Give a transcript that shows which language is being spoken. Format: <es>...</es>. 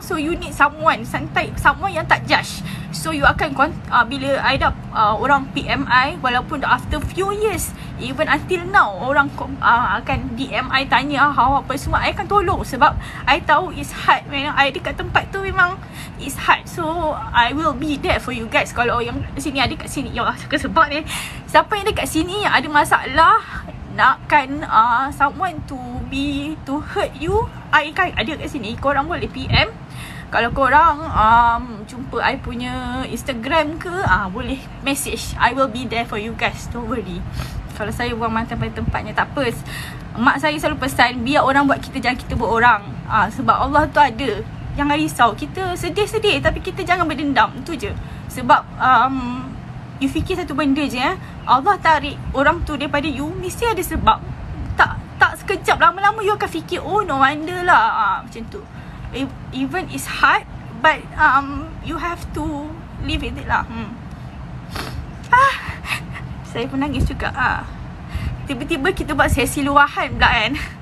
<en>So you need someone</en> <ms>yang tak judge. So you akan bila I dah orang PM I, walaupun</ms> <en>after few years, even until now,</en> <ms>orang akan DM I, tanya how apa semua, I akan tolong. Sebab I tahu</ms> <en>it's hard. When I</en> <ms>dekat tempat tu memang</ms> <en>it's hard. So I will be there for you guys.</en> <ms>Kalau yang sini ada kat sini, ya Allah, sebab ni siapa yang dekat sini yang ada masalah, nakkan</ms> <en>someone to hurt you,</en> <ms>I kan ada kat sini. Korang boleh PM. Kalau korang jumpa I punya Instagram ke, boleh message.</ms> <en>I will be there for you guys, don't worry.</en> <ms>Kalau saya buang mata pada tempatnya, tak apa. Mak saya selalu pesan, biar orang buat kita, jangan kita buat orang. Sebab Allah tu ada. Jangan risau. Kita sedih-sedih, tapi kita jangan berdendam. Itu je. Sebab you fikir satu benda je, Allah tarik orang tu daripada you, mesti ada sebab. Tak sekejap, lama-lama you akan fikir,</ms> <en>oh no wonder</en> <ms>lah. Macam tu.</ms> <en>Even it's hard, but you have to live with it lah.</en> <ms>Saya pun nangis juga. Tiba-tiba kita buat sesi luahan pula kan.</ms>